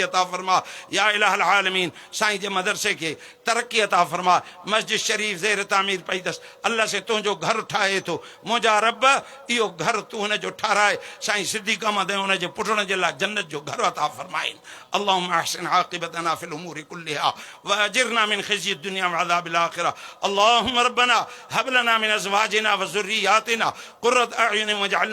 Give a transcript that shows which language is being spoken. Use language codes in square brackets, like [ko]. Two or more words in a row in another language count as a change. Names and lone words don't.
[sd] अता फरमा [ar] يا إله العالمين [sd] साईं जे मदरसे खे तरक्की अता फरमा मस्जिद शरीफ ज़ेर तामीर पई अथसि अल्लाह से तुंहिंजो घर ठाहे थो मुंहिंजा रब इहो घर तूं हुन जो ठाराए साईं सिद्दीक़ अहमद ऐं हुन जे पुटण जे लाइ जन्नत जो घर अता फरमाइन [ar] اللهم أحسن عاقبتنا في الأمور كلها وأجرنا من خزي الدنيا وعذاب الآخرة اللهم ربنا هب لنا من أزواجنا وذرياتنا قرة أعين واجعلنا